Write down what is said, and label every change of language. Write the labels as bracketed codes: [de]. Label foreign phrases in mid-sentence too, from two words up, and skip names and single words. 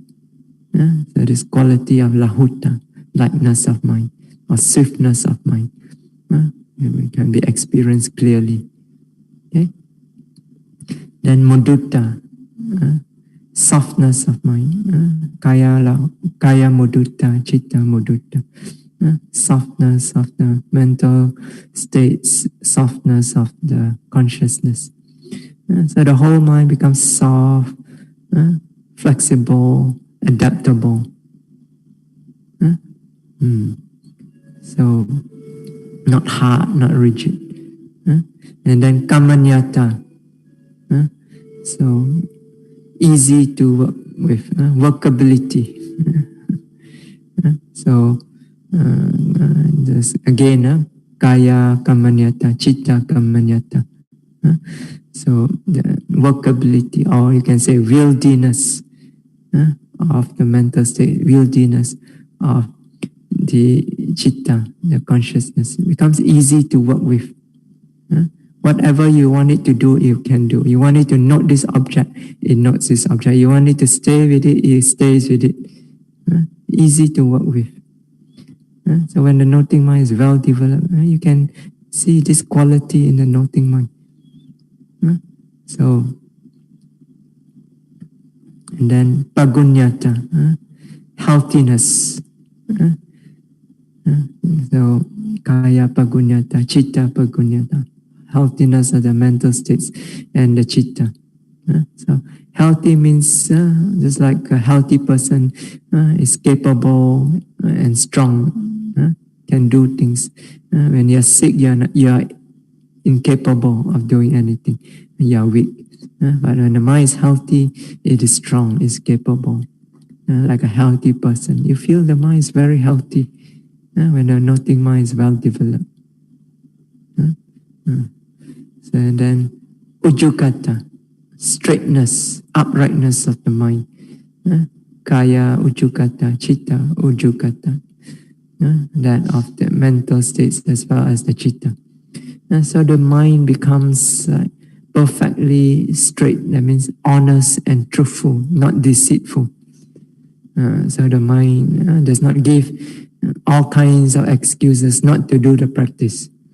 [en] So this quality of lahuta, lightness of mind or swiftness of mind, it can be experienced clearly. Okay? Then mudutta, softness of mind, [pi] kaya mudutta, chitta mudutta, [en] softness of the mental states, softness of the consciousness. So the whole mind becomes soft, flexible, adaptable. So not hard, not rigid. And then kamanyata, so easy to work with, workability. So this again, [pi] kaya kamanyata, chitta kamanyata. [en] So the workability, or you can say wieldiness of the mental state, wieldiness of the chitta, the consciousness, it becomes easy to work with. Whatever you want it to do, you can do. You want it to note this object, it notes this object. You want it to stay with it stays with it. Easy to work with. So when the noting mind is well developed, you can see this quality in the noting mind. So, and then pagunyata, healthiness. [pi] So kaya pagunyata, chitta pagunyata. [en] Healthiness of the mental states and the chitta. So healthy means just like a healthy person is capable and strong, can do things. When you're sick, you're incapable of doing anything. You're weak. But when the mind is healthy, it is strong, is capable. Like a healthy person. You feel the mind is very healthy when the noting mind is well developed. So and then ujukata, straightness, uprightness of the mind. [pi] Kaya ujukata, chitta ujukata. [en] That of the mental states as well as the chitta. So the mind becomes perfectly straight. That means honest and truthful, not deceitful. So the mind does not give all kinds of excuses not to do the practice.